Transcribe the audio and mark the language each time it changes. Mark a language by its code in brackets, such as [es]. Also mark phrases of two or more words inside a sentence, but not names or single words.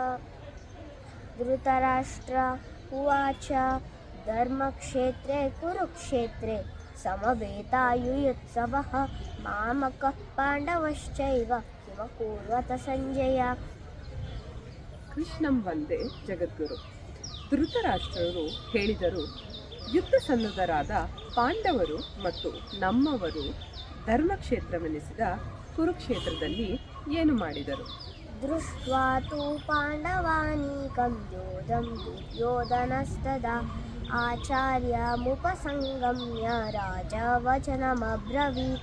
[sa] धृतराष्ट्र उवाच धर्मक्षेत्रे कुरुक्षेत्रे समवेतायुयुत्सवः मामकः पाण्डवश्चैव किमकुर्वत संजय। ಕೃಷ್ಣಂ ವಂದೇ ಜಗದ್ಗುರು. [kn] ಧೃತರಾಷ್ಟ್ರರು ಹೇಳಿದರು, ಯುದ್ಧ ಸನ್ನದ್ಧರಾದ ಪಾಂಡವರು ಮತ್ತು ನಮ್ಮವರು ಧರ್ಮಕ್ಷೇತ್ರವೆನಿಸಿದ ಕುರುಕ್ಷೇತ್ರದಲ್ಲಿ ಏನು ಮಾಡಿದರು? [sa] ದೃಷ್ಟ್ವಾ ತು ಪಾಂಡವಾನೀಕಂ ಯೋಧಂ ದುರ್ಯೋಧನಸ್ತದಾ ಆಚಾರ್ಯಮುಪಸಂಗಮ್ಯ ರಾಜವಚನಮಬ್ರವೀತ್.